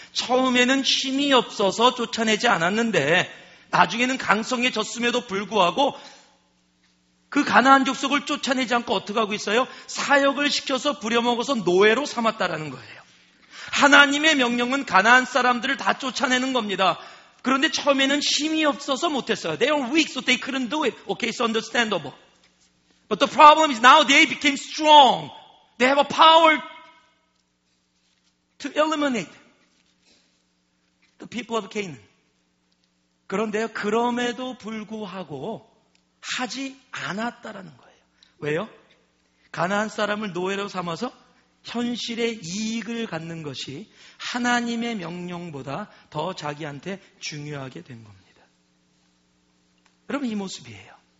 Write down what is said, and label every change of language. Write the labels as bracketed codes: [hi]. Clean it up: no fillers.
[ko] 처음에는 힘이 없어서 쫓아내지 않았는데 나중에는 강성해졌음에도 불구하고 그 가나안 족속을 쫓아내지 않고 어떻게 하고 있어요? 사역을 시켜서 부려먹어서 노예로 삼았다라는 거예요. 하나님의 명령은 가나안 사람들을 다 쫓아내는 겁니다. 그런데 처음에는 힘이 없어서 못했어요. [en] They were weak, so they couldn't do it. Okay, it's understandable. But the problem is now they became strong. They have a power to eliminate the people of Canaan. [ko] 그런데요, 그럼에도 불구하고 하지 않았다라는 거예요. 왜요? 가나안 사람을 노예로 삼아서 현실의 이익을 갖는 것이 하나님의 명령보다 더 자기한테 중요하게 된 겁니다. 여러분, 이 모습이에요.